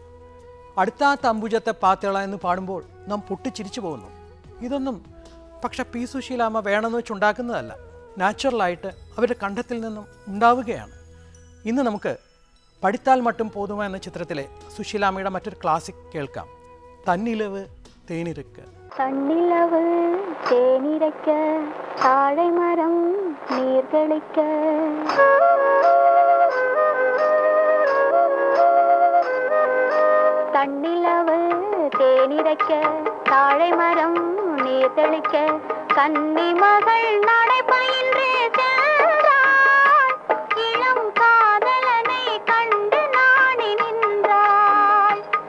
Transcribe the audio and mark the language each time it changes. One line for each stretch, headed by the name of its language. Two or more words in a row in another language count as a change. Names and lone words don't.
Malayalam: അടുത്ത തമ്പുജത്തെ പാത്തേള എന്ന് പാടുമ്പോൾ നാം പൊട്ടിച്ചിരിച്ചു പോകുന്നു. ഇതൊന്നും പക്ഷെ പി. സുശീലാമ്മ വേണമെന്ന് വെച്ചുണ്ടാക്കുന്നതല്ല, നാച്ചുറലായിട്ട് അവരുടെ കണ്ഠത്തിൽ നിന്നും ഉണ്ടാവുകയാണ്. ഇന്ന് നമുക്ക് പഠിത്താൽ മട്ടും പോതുമ എന്ന ചിത്രത്തിലെ സുശീലാമ്മയുടെ മറ്റൊരു ക്ലാസിക് കേൾക്കാം, തന്നിലവ് തേനിരുക്ക്.
Tamil: தன்னிலவு தேனிரைக்க தாழை மரம் நீர்களிக்க தன்னிலவு தேனிரைக்க தாழை மரம் நீர்களிக்க கன்னி மகள் நடை பயின்று சென்றாள் இளம் காதலனை கண்டு நாணி நின்றாள்